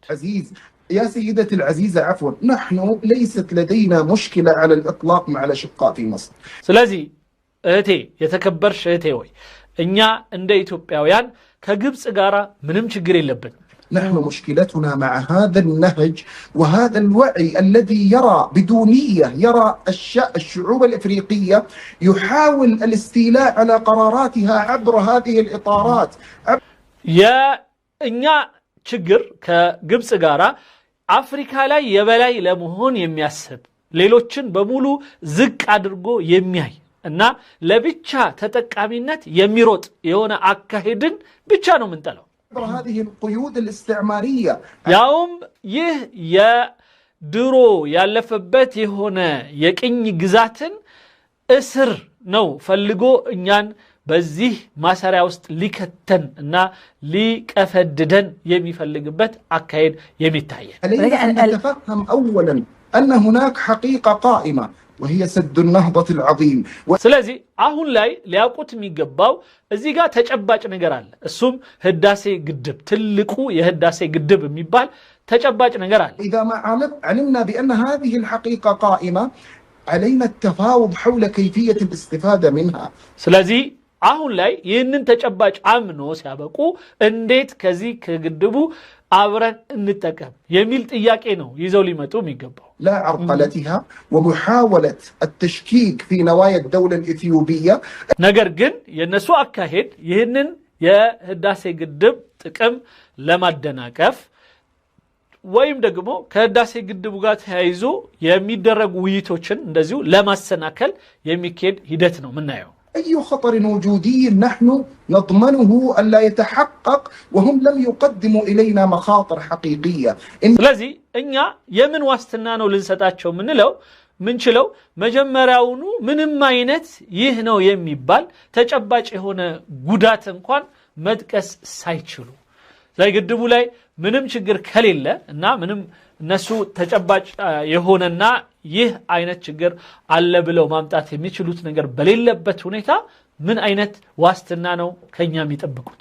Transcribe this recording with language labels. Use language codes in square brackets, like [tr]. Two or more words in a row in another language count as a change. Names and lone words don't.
[ar] عزيز يا سيدتي العزيزة عفوا نحن ليست لدينا مشكلة على الإطلاق مع الأشقاء في مصر [am] ስለዚህ እህቴ የተከበርሽ እህቴ ወይ እኛ እንደ ኢትዮጵያውያን ከግብጽ ጋራ ምንም ችግር የለብንም [ar] نحن مشكلتنا مع هذا النهج وهذا الوعي الذي يرى بدونية يرى الشعوب الإفريقية يحاول الاستيلاء على قراراتها عبر هذه الإطارات يا إنيا [am] ችግር ከግብጽ ጋራ አፍሪካ ላይ የበላይ ለመሆን የሚያስብ ሌሎችን በሙሉ ዝቅ አድርጎ የሚያይ እና ለብቻ ተጠቃሚነት የሚሮጥ የሆነ አካሄድን ብቻ ነው ምንጠለው [ar] هذه القيود الاستعمارية [am] ያውም ይህ የድሮ ያለፈበት የሆነ የቅኝ ግዛትን እስር ነው ፈልጎ እኛን በዚህ ማሰሪያ ውስጥ ሊከተን እና ሊቀፈድደን የሚፈልግበት አካሄድ የሚታየ [ar] علينا أن نتفهم أولا أن هناك حقيقة قائمة وهي سد النهضة العظيم [am] ስለዚህ አሁን ላይ ሊያውቁት የሚገባው እዚህ ጋር ተጨባጭ ነገር አለ እሱም ህዳሴ ግድብ ትልቁ የህዳሴ ግድብ የሚባል ተጨባጭ ነገር አለ [ar] إذا ما علمنا بأن هذه الحقيقة قائمة علينا التفاوض حول كيفية الاستفادة منها [am] ስለዚህ አሁን ላይ ይህንን ተጨባጭ አምኖ ሲያበቁ እንዴት ከዚህ ከግድቡ አብረን እንጠቀም የሚል ጥያቄ ነው ይዘው ሊመጡ የሚገባው [ar] لا عرقلتها ومحاولة التشكيك في نوايا الدولة الإثيوبية [am] ነገር ግን የነሱ አካሄድ ይህንን የህዳሴ ግድብ ጥቅም ለማደናቀፍ ወይም ደግሞ ከህዳሴ ግድቡ ጋር ተያይዞ የሚደረጉ ውይይቶችን እንደዚሁ ለማሰናከል የሚካሄድ ሂደት ነው ምናየው [ar] أي خطر وجودي نحن نضمنه ألا يتحقق وهم لم يقدموا إلينا مخاطر حقيقية [am] ስለዚህ እኛ የምን ዋስትና ነው ልንሰጣቸው ምንለው ምንችለው መጀመሪያውኑ ምንም አይነት ይህ ነው የሚባል ተጨባጭ የሆነ ጉዳት እንኳን መጥቀስ ሳይችሉ ግድቡ ላይ ምንም ችግር ከሌለ እና ምንም እነሱ ተጨባጭ የሆነና ይህ አይነት ችግር አለ ብለው ማምጣት የሚችሉት ነገር በሌለበት ሁኔታ ምን አይነት ዋስትና ነው ከኛ የሚጠብቁት